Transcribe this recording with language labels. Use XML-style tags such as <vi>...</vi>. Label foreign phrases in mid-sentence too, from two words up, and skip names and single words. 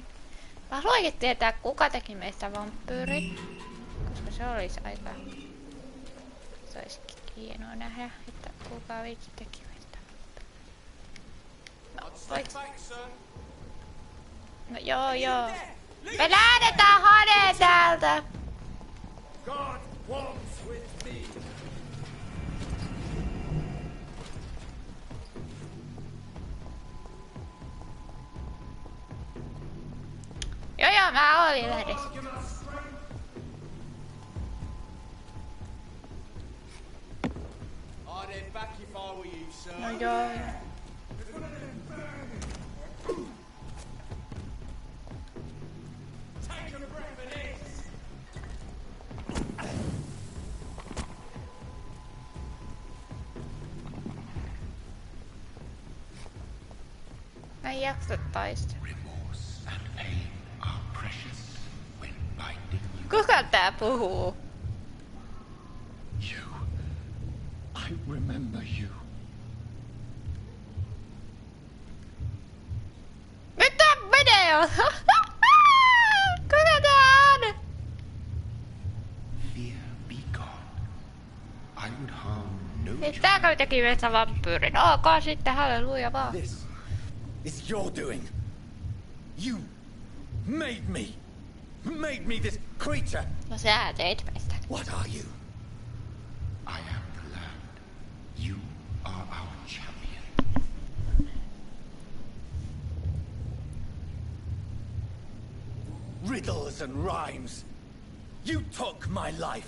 <fi>Mä haluankin tietää, kuka teki meistä vampyyri. Koska se olisi aika... Se olisi hienoa nähdä, että kuka vitsi teki meistä. No, voit... No joo. Me lähdetään haneen täältä!</fi> <en>God walks with me.</en> <fi>Joo, mä olin lähdössä.</fi> <en>I'd head back if I were you, sir.</en> <fi>No joo.</fi> <en>Take a breath of this.</en> <fi>Mä en jaksa taistella. Kuka tää puhuu?</fi> <en>You. I remember you.</en> <fi>Mitä video? Kuka tää on?</fi> <en>Fear be gone. I would harm no</en> <fi>Tääkö teki meistä vampyyrin? Ok, sitten halleluja vaan.</fi> <en>This is your doing. You made me. Made me this creature.</en> <fi>No sä teit meistä.</fi> <en>What are you? I am the land. You are our champion. riddles and rhymes. You took my life.</en>